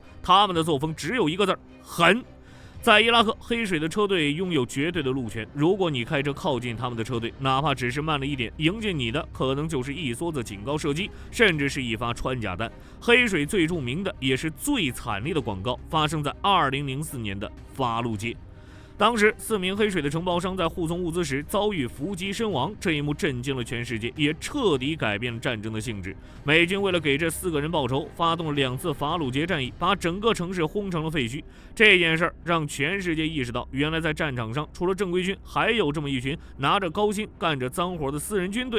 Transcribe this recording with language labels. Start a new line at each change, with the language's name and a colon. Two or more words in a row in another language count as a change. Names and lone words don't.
Chinese: 他們的作風只有一個字：狠。在伊拉克，黑水的車隊擁有絕對的路權。如果你開車靠近他們的車隊，哪怕只是慢了一點，迎接你的可能就是一梭子警告射擊，甚至是一發穿甲彈。黑水最著名的也是最慘烈的廣告，發生在2004年的法魯街。當時4名黑水的承包商在護送物資時遭遇伏擊身亡，這一幕震驚了全世界，也徹底改變了戰爭的性質。美軍為了給這4個人報仇，發動了2次法魯街戰役，把整個城市轟成了廢墟。這件事讓全世界意識到，原來在戰場上除了正規軍，還有這麼一群拿着高薪幹着髒活的私人軍隊。